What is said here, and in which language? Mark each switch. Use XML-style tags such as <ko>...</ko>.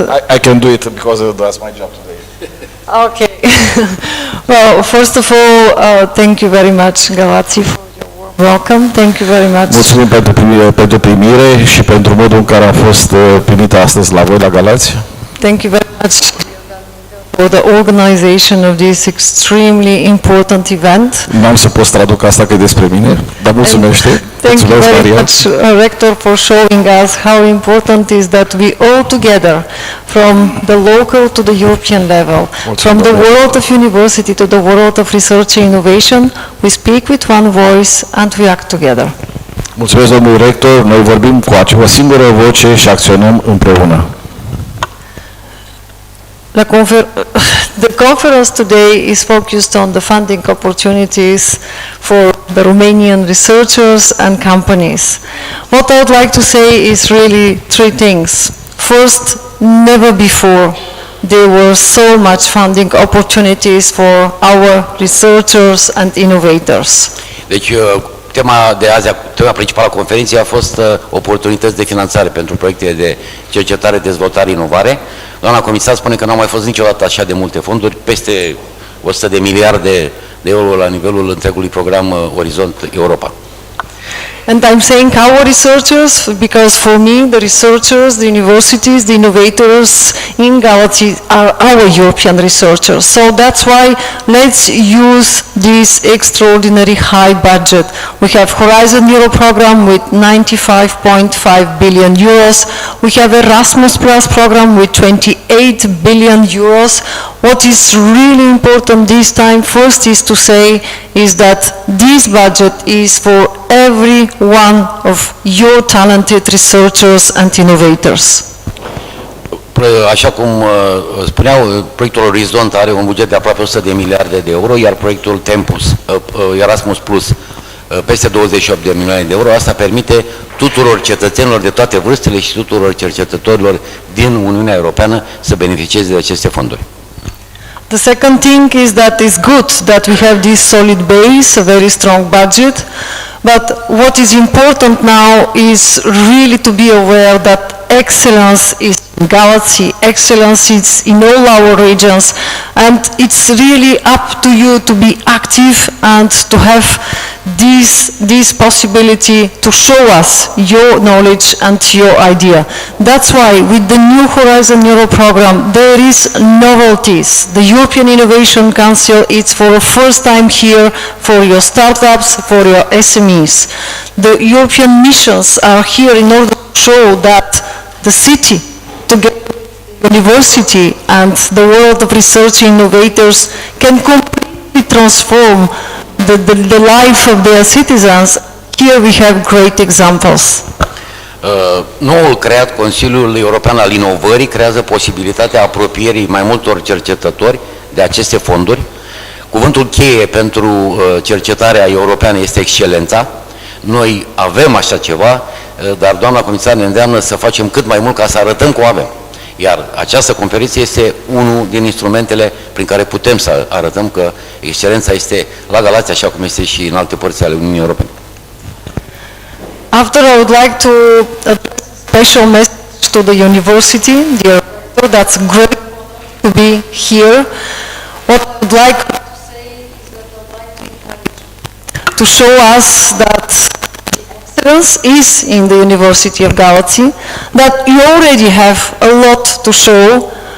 <en>I can do it because that's my job today. Okay. Well, first of all, thank you very much, Galați, for your warm welcome. Thank you very much.</en> <ro>Mulțumim pentru primire și pentru modul în care a fost primită astăzi la voi la Galați.</ro> <en>Thank you very much for the organization of this extremely important event.</en> <ro>N-am să pot traduc asta că e despre mine, dar mulțumește.</ro> <en>Thank you very much, Rector, for showing us how important it is that we all together, from the local to the European level, from the world of university to the world of research and innovation, we speak with one voice and we act together.</en> <ro>Mulțumesc, domnul rector, noi vorbim cu o singură voce și acționăm împreună.</ro> <en>The conference today is focused on the funding opportunities for the Romanian researchers and companies. What I would like to say is really three things. First, never before there were so much funding opportunities for our researchers and innovators.</en> <ro>Deci, tema de azi, tema principală a conferinței a fost oportunități de finanțare pentru proiecte de cercetare, dezvoltare, inovare. Doamna comisar spune că n-au mai fost niciodată așa de multe fonduri, peste 100 de miliarde de euro la nivelul întregului program Orizont Europa.</ro> <en>And I'm saying our researchers because for me the researchers, the universities, the innovators in Galați are our European researchers. So that's why let's use this extraordinary high budget. We have Horizont Europa program with 95.5 billion euros. We have Erasmus Plus program with 28 billion euros. What is really important this time first is to say is that this budget is for every one of your talented researchers and innovators.</en> <ro>Așa cum spuneau, proiectul Orizont are un buget de aproape 100 de miliarde de euro, iar proiectul Erasmus Plus peste 28 de milioane de euro. Asta permite tuturor cetățenilor de toate vârstele și tuturor cercetătorilor din Uniunea Europeană să beneficieze de aceste fonduri.</ro> <en>The second thing is that it's good that we have this solid base, a very strong budget, but what is important now is really to be aware that excellence is in Galați, excellence is in all our regions, and it's really up to you to be active and to have this possibility to show us your knowledge and your idea. That's why with the new Horizont Europa program there is novelties. The European Innovation Council is for the first time here for your startups, for your SMEs. The European missions are here in order to show that the city, together with the university and the world of research innovators can completely transform the life of their citizens. Here we have great examples.</en> <ro>Noul creat Consiliul European al Inovării creează posibilitatea apropierii mai multor cercetători de aceste fonduri. Cuvântul cheie pentru cercetarea europeană este excelența. Noi avem așa ceva, dar doamna comisar ne îndeamnă să facem cât mai mult ca să arătăm că o avem. Iar această conferință este unul din instrumentele prin care putem să arătăm că excelența este la Galați, așa cum este și în alte părți ale Uniunii Europene.</ro> <en>After, I would like to special message to the university, dear rector, that's great to be here. What I would like to say is that I would like to encourage to show us that excellence is in the University of Galați, that you already have a lot to show,</en>